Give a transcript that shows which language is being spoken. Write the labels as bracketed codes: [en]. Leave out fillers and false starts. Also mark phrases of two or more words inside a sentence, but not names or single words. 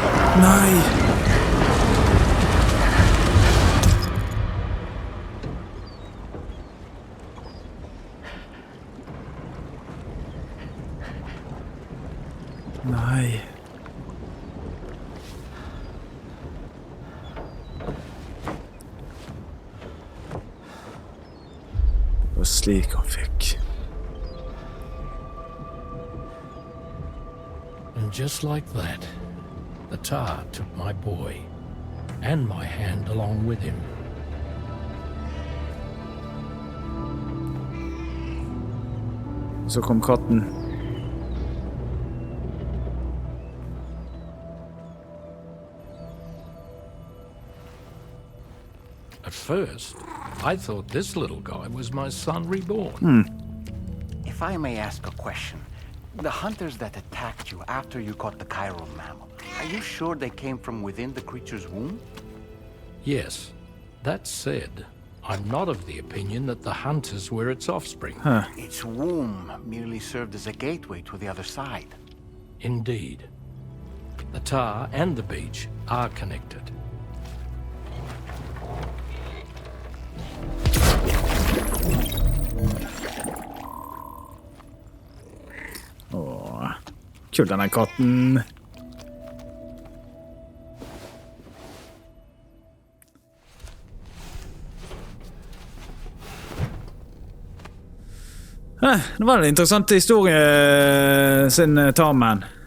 [no] Nei! Nei. Det var slik han fikk. [en] And just like that, the tar took my boy and my hand along with him. [no] Så kom katten. [en] At first, I thought this little guy was my son reborn. If I may ask a question, the hunters that attacked you after you caught the chiral mammal, are you sure they came from within the creature's womb? Yes. That said, I'm not of the opinion that the hunters were its offspring. Its womb merely served as a gateway to the other side. Indeed. The tar and the beach are connected. [no] Åh, kul den här katten. Det var en interessant historie sin tarmen.